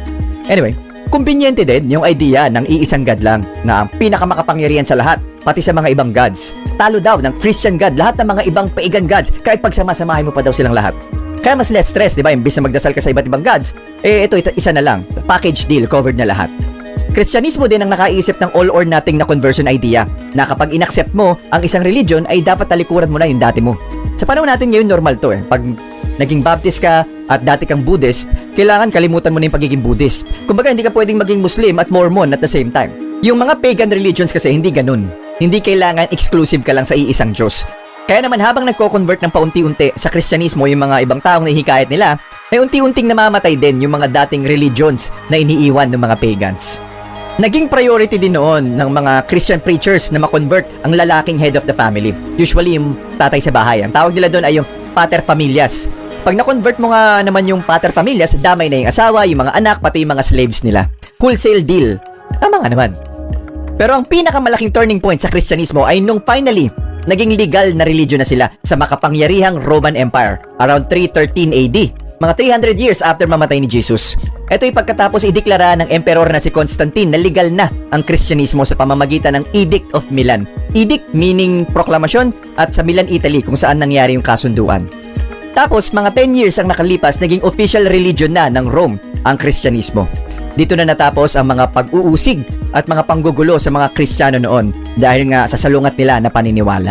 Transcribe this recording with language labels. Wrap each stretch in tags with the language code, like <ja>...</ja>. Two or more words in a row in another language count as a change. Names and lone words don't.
<tl>Anyway, kumbinyente din yung idea ng iisang God lang na ang pinakamakapangyarihan sa lahat, pati sa mga ibang gods. Talo daw ng</tl> <en>Christian God</en> <tl>lahat ng mga ibang</tl> <en>pagan gods</en> <tl>kahit pagsama-samahin mo pa daw silang lahat. Kaya mas</tl> <en>less stress,</en> <tl>di ba? Imbis na magdasal ka sa iba't ibang gods, ito isa na lang.</tl> <en>Package deal, covered</en> <tl>na lahat. Kristyanismo din ang nakaisip ng</tl> <en>all or nothing</en> <tl>na</tl> <en>conversion idea</en> <tl>na kapag inaccept mo ang isang religion ay dapat talikuran mo na yung dati mo. Sa panahon natin ngayon, normal to Pag naging Baptist ka at dati kang Buddhist, kailangan kalimutan mo na yung pagiging Buddhist. Kumbaga, hindi ka pwedeng maging Muslim at Mormon</tl> <en>at the same time.</en> <tl>Yung mga</tl> <en>pagan religions</en> <tl>kasi hindi ganun. Hindi kailangan exclusive ka lang sa iisang Diyos. Kaya naman habang nagko-convert ng paunti-unti sa Kristyanismo yung mga ibang taong nahihikayat nila, ay unti-unting namamatay din yung mga dating religions na iniiwan ng mga pagans. Naging priority din noon ng mga</tl> <en>Christian preachers</en> <tl>na ma-convert ang lalaking</tl> <en>head of the family.</en> <tl>Usually yung tatay sa bahay. Ang tawag nila doon ay yung</tl> <la>pater familias.</la> <tl>Pag na-convert mo nga naman yung</tl> <la>pater familias,</la> <tl>damay na yung asawa, yung mga anak, pati yung mga slaves nila.</tl> <en>Wholesale deal.</en> <tl>Tama nga naman. Pero ang pinakamalaking</tl> <en>turning point</en> <tl>sa Kristyanismo ay nung finally, naging legal na religion na sila sa makapangyarihang Roman Empire around 313 AD. Mga 300</tl> <en>years after</en> <tl>mamatay ni Jesus. Ito ay pagkatapos ideklara ng emperor na si Constantine na legal na ang Kristyanismo sa pamamagitan ng Edict of Milan.</tl> <en>Edict meaning</en> <tl>proklamasyon at sa Milan, Italy kung saan nangyari yung kasunduan. Tapos, mga 10 years ang nakalipas, naging</tl> <en>official religion</en> <tl>na ng Rome ang Kristyanismo. Dito na natapos ang mga pag-uusig at mga panggugulo sa mga Kristiyano noon dahil nga sa salungat nila na paniniwala.</tl>